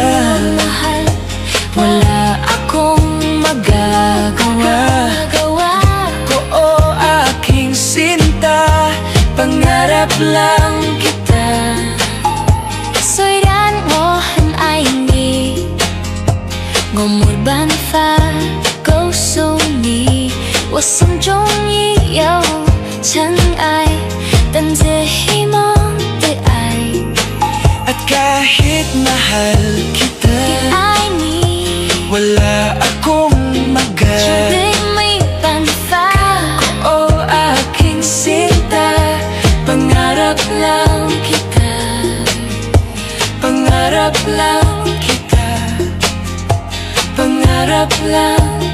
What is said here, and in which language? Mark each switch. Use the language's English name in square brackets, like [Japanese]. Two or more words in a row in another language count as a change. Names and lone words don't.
[Filipino] mahal, wala akong magagawa. ko o aking sinta, pangarap lang kita. [Chinese] 虽然我很爱你，我没办法告诉你，我心中已有尘埃，等着希望的爱。 [Filipino] At kahit mahal kita, [Chinese] 爱你， [Filipino] wala akong [Chinese] 绝 [Filipino] magagawa. [Chinese] 对没办法。 [Filipino] O aking sinta, pangarap lang kita, pangarap lang kita, pangarap lang.